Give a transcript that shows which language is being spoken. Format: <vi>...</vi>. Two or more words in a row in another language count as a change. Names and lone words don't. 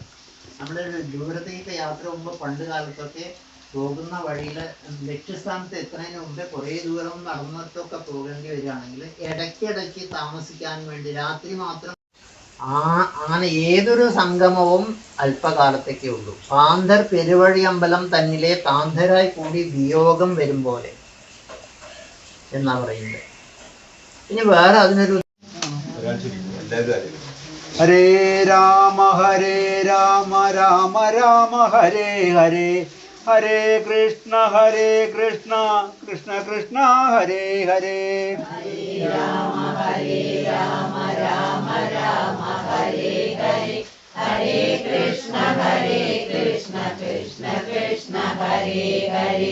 <ml>നമ്മുടെ ദൂരത്തേക്ക് യാത്ര പോകുമ്പോൾ പണ്ട് കാലത്തൊക്കെ പോകുന്ന വഴിയിൽ ലക്ഷ്യസ്ഥാനത്ത് എത്തുന്നതിന് മുമ്പേ കുറേ ദൂരം നടന്നിട്ടൊക്കെ പോകേണ്ടി വരികയാണെങ്കിൽ ഇടയ്ക്കിടയ്ക്ക് താമസിക്കാൻ വേണ്ടി രാത്രി മാത്രം അങ്ങനെ ഏതൊരു സംഗമവും അല്പകാലത്തേക്കേ ഉള്ളൂ. പാന്ധർ പെരുവഴി അമ്പലം തന്നിലെ താന്ധരായി കൂടി വിയോഗം വരും പോലെ എന്നാ പറയുന്നത്. ഇനി വേറെ അതിനൊരു ഹരേ രാമ രാമ രാമ ഹരേ ഹരേ, ഹരേ കൃഷ്ണ കൃഷ്ണ കൃഷ്ണ ഹരേ ഹരേ. ഹരേ രാമ രാമ രാമ ഹരേ ഹരേ, Hare Krishna Krishna Krishna Hare Hare.</ml>